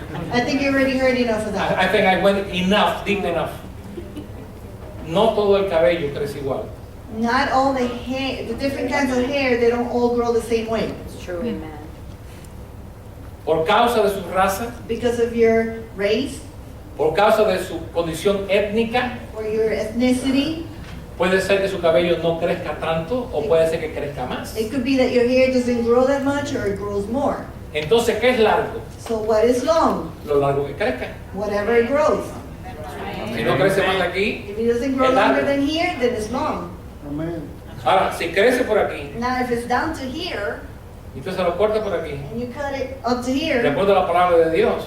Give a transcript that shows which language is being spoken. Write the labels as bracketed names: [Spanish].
[English] I think you already heard enough of that. I think I went enough, deep enough. [Spanish] No todo el cabello crece igual. [English] Not all the hair, the different kinds of hair, they don't all grow the same way. It's true, amen. [Spanish] Por causa de su raza, [English] Because of your race [Spanish] por causa de su condición étnica, [English] or your ethnicity, [Spanish] puede ser que su cabello no crezca tanto o puede ser que crezca más. [English] it could be that your hair doesn't grow that much or it grows more. [Spanish] Entonces, ¿qué es largo? [English] So what is long? [Spanish] Lo largo que crezca. [English] Whatever it grows. [Spanish] Si no crece más de aquí, [English] If it doesn't grow [Spanish] es largo. [English] longer than here, then it's long. [Spanish] Ahora, si crece por aquí [English] Now if it's down to here, [Spanish] y tú se lo cortas por aquí, [English] and you cut it up to [Spanish] de [English] here, [Spanish] acuerdo a la palabra de Dios,